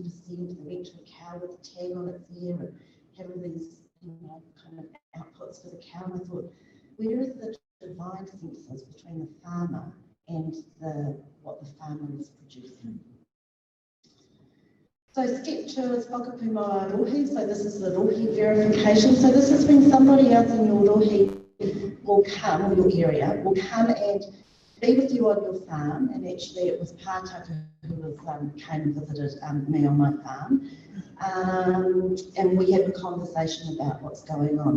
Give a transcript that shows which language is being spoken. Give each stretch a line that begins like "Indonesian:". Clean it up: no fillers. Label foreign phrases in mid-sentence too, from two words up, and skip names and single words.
English: They went to a cow with a tag on its ear and had all these, kind of outputs for the cow. And I thought, where is the divine senses between the farmer and what the farmer is producing? So step 2 is
Māori: whakapu moa rohi.
English: So this is the rohi verification. So this is when somebody else in your rohi will come, or your area, will come and be with you on your farm. And actually it was Pātaka who came and visited me on my farm. And we had a conversation about what's going on.